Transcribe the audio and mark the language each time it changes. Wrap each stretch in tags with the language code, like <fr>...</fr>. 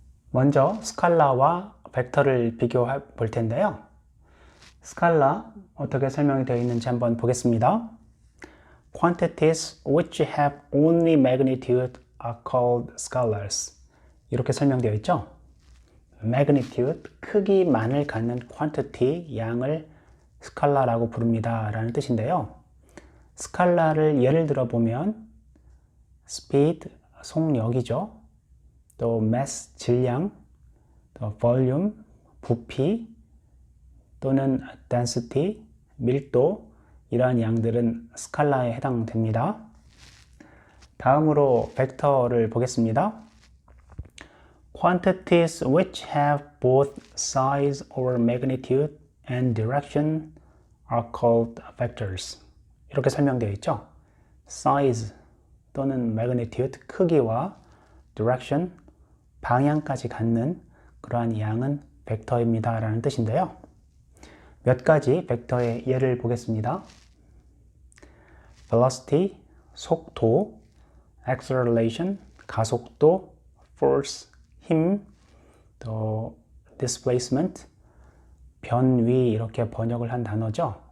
<ko>먼저 스칼라와 벡터를 비교해 볼 텐데요. 스칼라 어떻게 설명이 되어 있는지 한번 보겠습니다.</ko> <en>Quantities which have only magnitude are called scalars.</en> <ko>이렇게 설명되어 있죠. magnitude, 크기만을 갖는 quantity, 양을 스칼라라고 부릅니다 라는 뜻인데요. 스칼라를 예를 들어 보면 speed, 속력이죠. 또 mass, 질량, 또 volume, 부피, 또는 density, 밀도, 이러한 양들은 스칼라에 해당됩니다. 다음으로 벡터를 보겠습니다.</ko> <en>Quantities which have both size or magnitude and direction are called vectors.</en> <ko>이렇게 설명되어 있죠. size 또는 magnitude, 크기와 direction, 방향까지 갖는 그러한 양은 벡터입니다 라는 뜻인데요. 몇 가지 벡터의 예를 보겠습니다. velocity, 속도, acceleration, 가속도, force, 힘, 또 displacement, 변위 이렇게 번역을 한 단어죠.</ko>